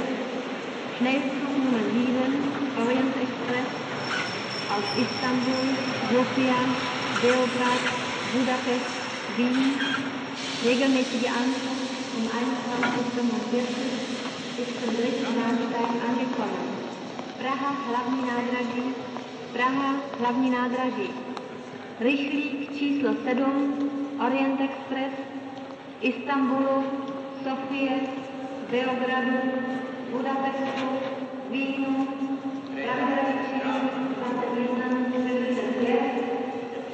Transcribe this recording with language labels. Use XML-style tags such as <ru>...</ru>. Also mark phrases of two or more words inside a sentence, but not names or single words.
<de>Schnellzug Nummer 7, Orient Express, aus Istanbul, Sofia, Beograd, Budapest, Wien. Regelmäßige Ankunft um 21:45 ist zum dritten Bahnsteig angekommen.</de> <cs>Praha, hlavní nádraží, Praha, hlavní nádraží. Rychlík číslo 7, Orient Express, Istanbulu, Sofie, Beogradu, Budapestu, Vínu, pravidelný číslo 21:45</cs>